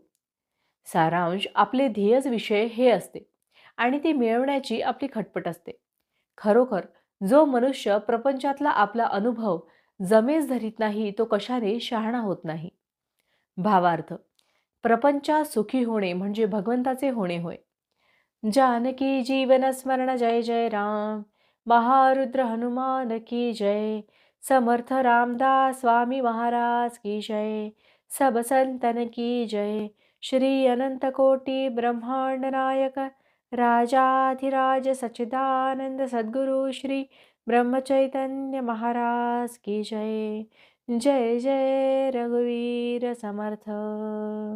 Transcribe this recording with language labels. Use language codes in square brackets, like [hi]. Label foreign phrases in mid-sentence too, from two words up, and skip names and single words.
[mr] सारांश, आपले ध्येयच विषय हे असते आणि ते मिळवण्याची आपली खटपट असते. खरोखर जो मनुष्य प्रपंचातला आपला अनुभव जमेस धरीत नाही तो कशाने शहाणा होत नाही. भावार्थ, प्रपंचात सुखी होणे म्हणजे भगवंताचे होणे होय. [hi] जानकी जीवन स्मरण जय जय राम, महारुद्र हनुमान की जय, समर्थ रामदास स्वामी महाराज की जय, सब संतन की जय. श्री अनंत कोटि ब्रह्मांड नायक राजाधिराज सच्चिदानंद सद्गुरु श्री ब्रह्मचैतन्य महाराज की जय. [mr] जय जय रघुवीर समर्थ.